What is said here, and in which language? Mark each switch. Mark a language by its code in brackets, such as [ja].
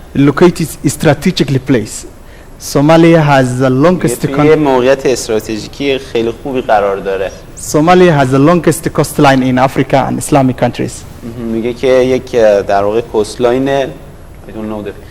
[en] Located strategically placed. Somalia has the longest [fa] موقعیت استراتژیکی خیلی خوبی قرار داره. [en] Somalia has the longest coastline in Africa and Islamic countries. [fa] میگه که یک در واقع کوستلاین [en] I don't know